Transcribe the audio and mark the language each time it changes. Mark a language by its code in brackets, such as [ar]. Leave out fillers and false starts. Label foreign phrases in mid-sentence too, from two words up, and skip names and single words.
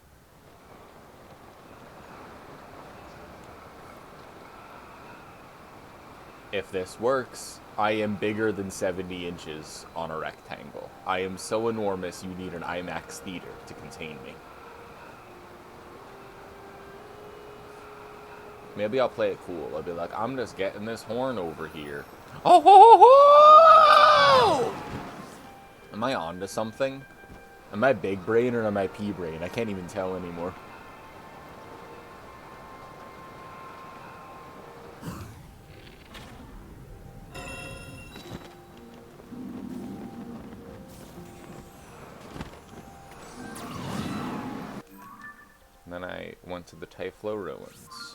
[en] If this works, I am bigger than 70 inches on a rectangle. I am so enormous you need an IMAX theater to contain me. Maybe I'll play it cool. I'll be like, I'm just getting this horn over here. Oh ho ho ho! Am I on to something? Am I big brain or am I pea brain? I can't even tell anymore. Then I went to the Typhlo Ruins.